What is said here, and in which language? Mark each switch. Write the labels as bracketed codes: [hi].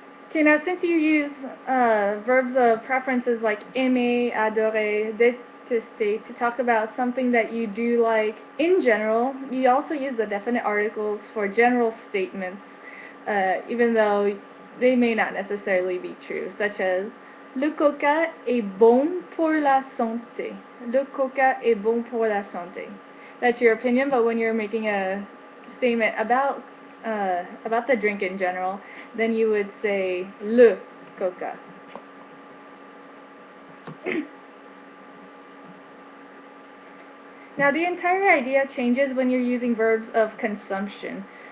[en] Okay, now since you use verbs of preferences like aimer, adorer, détester to talk about something that you do like in general, you also use the definite articles for general statements, even though they may not necessarily be true, such as [fr] le coca est bon pour la santé. Le coca est bon pour la santé. [en] That's your opinion, but when you're making a statement about the drink in general, then you would say le coca. Now the entire idea changes when you're using verbs of consumption.